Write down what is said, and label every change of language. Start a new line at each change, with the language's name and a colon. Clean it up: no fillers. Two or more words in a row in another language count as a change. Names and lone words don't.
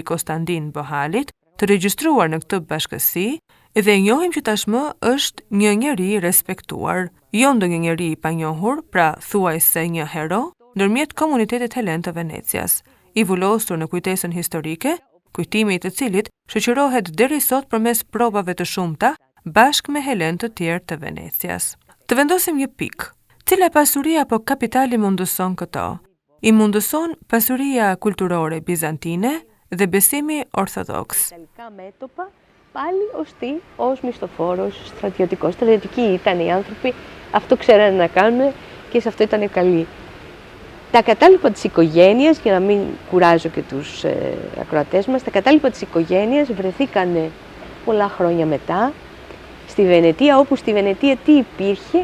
Albanian: Konstantin Bohalit, të regjistruar në këtë bashkësi, dhe e njohim që tashmë është një njeri respektuar, jo ndonjë njeri i panjohur, pra thuajse një hero, ndërmjet komunitetit helen të Venecias, i vullosur në kujtesën historike, kujtimi i të cilit shoqërohet deri sot përmes provave të shumta, bashkë me helen të tjerë të Venecias. Të vendosim një pikë. Cila pasuri apo kapitali mundëson këto? I mundëson pasuria kulturore bizantine dhe besimi orthodoks.
Greek: Πάλι ως μισθοφόρος, στρατιωτικός. Στρατιωτικοί ήταν οι άνθρωποι, αυτό ξέρανε να κάνουν και σε αυτό ήταν καλοί. Τα κατάλοιπα της οικογένειας, για να μην κουράζω και τους ακροατές μας, τα κατάλοιπα της οικογένειας βρεθήκαν πολλά χρόνια μετά στη Βενετία, όπου στη Βενετία τι υπήρχε?